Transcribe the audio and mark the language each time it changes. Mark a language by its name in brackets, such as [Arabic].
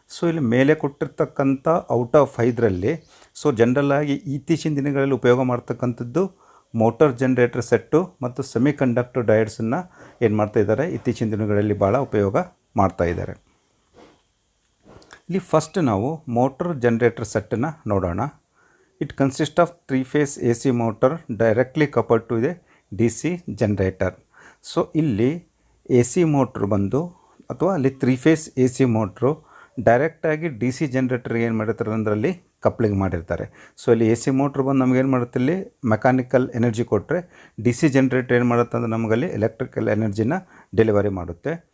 [Kannada] ಇಲ್ಲಿ ಮೇಲೆ ಕೊಟ್ಟಿರ್ತಕ್ಕಂಥ ಔಟ್ ಆಫ್ 5ರಲ್ಲಿ ಜನರಲ್ಲಾಗಿ ಇತ್ತೀಚಿನ ದಿನಗಳಲ್ಲಿ ಉಪಯೋಗ ಮಾಡ್ತಕ್ಕಂಥದ್ದು ಮೋಟರ್ ಜನರೇಟರ್ ಸೆಟ್ಟು ಮತ್ತು ಸೆಮಿ ಕಂಡಕ್ಟರ್ ಡಯೋಡ್ಸನ್ನು ಏನು ಮಾಡ್ತಾಯಿದ್ದಾರೆ, ಇತ್ತೀಚಿನ ದಿನಗಳಲ್ಲಿ ಭಾಳ ಉಪಯೋಗ ಮಾಡ್ತಾಯಿದ್ದಾರೆ. ಇಲ್ಲಿ ಫಸ್ಟ್ ನಾವು ಮೋಟರ್ ಜನರೇಟರ್ ಸೆಟ್ಟನ್ನು ನೋಡೋಣ. [English] It consist of 3 phase AC motor directly coupled to the DC generator. [Kannada] So ಇಲ್ಲಿ ಎ ಸಿ ಮೋಟ್ರ್ ಬಂದು ಅಥವಾ ಅಲ್ಲಿ 3 ಫೇಸ್ ಎ ಸಿ ಮೋಟ್ರು ಡೈರೆಕ್ಟಾಗಿ ಡಿ ಸಿ ಜನ್ರೇಟರ್ಗೆ ಏನು ಮಾಡಿರ್ತಾರೆ ಅದರಲ್ಲಿ ಕಪ್ಲಿಂಗ್ ಮಾಡಿರ್ತಾರೆ. ಸೊ ಇಲ್ಲಿ ಎ ಸಿ ಮೋಟ್ರ್ ಬಂದು ನಮಗೇನು ಮಾಡುತ್ತೆ, ಇಲ್ಲಿ ಮೆಕ್ಯಾನಿಕಲ್ ಎನರ್ಜಿ ಕೊಟ್ಟರೆ ಡಿ ಸಿ ಜನ್ರೇಟರ್ ಏನು ಮಾಡುತ್ತೆ ಅಂದರೆ ನಮಗಲ್ಲಿ ಎಲೆಕ್ಟ್ರಿಕಲ್ ಎನರ್ಜಿನ ಡೆಲಿವರಿ ಮಾಡುತ್ತೆ.